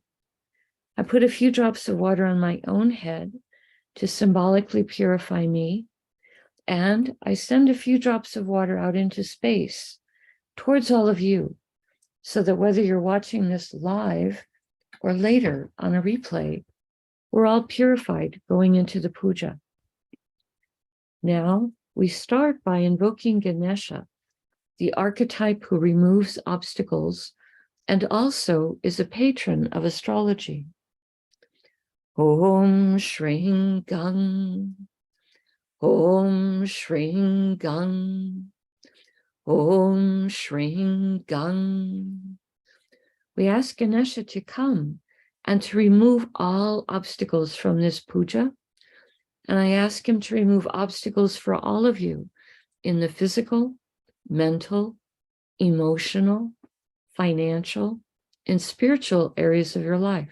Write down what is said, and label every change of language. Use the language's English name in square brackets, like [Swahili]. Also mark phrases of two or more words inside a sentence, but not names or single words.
[English] I put a few drops of water on my own head to symbolically purify me, and I send a few drops of water out into space towards all of you, so that whether you're watching this live or later on a replay, we're all purified going into the puja. Now, we start by invoking Ganesha, the archetype who removes obstacles and also is a patron of astrology. [Sanskrit] ॐ श्रीं गं, ॐ श्रीं गं, ॐ श्रीं गं. [English] We ask Ganesha to come and to remove all obstacles from this puja. And I ask him to remove obstacles for all of you in the physical, mental, emotional, financial, and spiritual areas of your life.